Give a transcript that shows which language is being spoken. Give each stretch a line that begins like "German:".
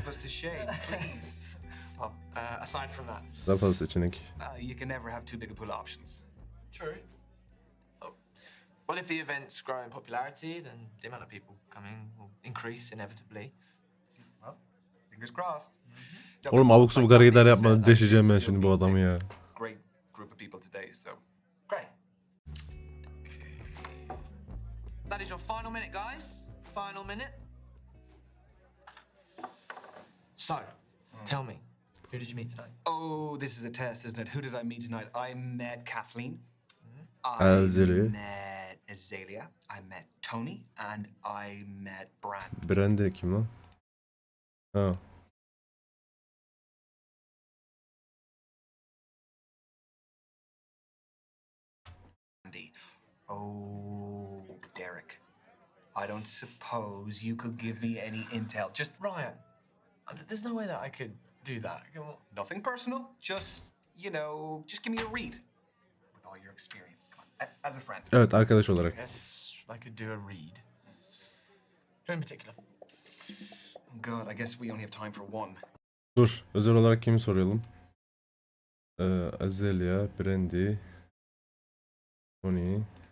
English: of us to shame, please. Well, aside from that.
Turkish: Daha fazla seçenek.
English: You can never have too big a pool of options. True. Oh. Well, if the events grow in popularity, then the amount of people coming will increase inevitably. Well, fingers crossed.
Turkish: Oğlum abuk sabuk hareketler yapmadan deşeceğim ben şimdi bu adamı ya.
English: Great group of people today, so. Great. That is your final minute, guys. Final minute. So, tell me, who did you meet tonight? Oh, this is a test, isn't it? Who did I meet tonight? I met Kathleen. Azalea. I met Azalea. I met Tony. And I met Brand.
Turkish: Brandy kim lan? Ha.
English: Oh, Derek. I don't suppose you could give me any intel. Just Ryan, there's no way that I could do that. Come on. nothing personal. Just, you know, just give me a read. With all your experience. Come on. As a friend.
Turkish: Evet, arkadaş olarak.
English: Yes, I could do a read. Who in particular? Oh, God, I guess we only have time for one.
Turkish: Dur, özel olarak kimi soralım? Azalea, Brandy, Tony.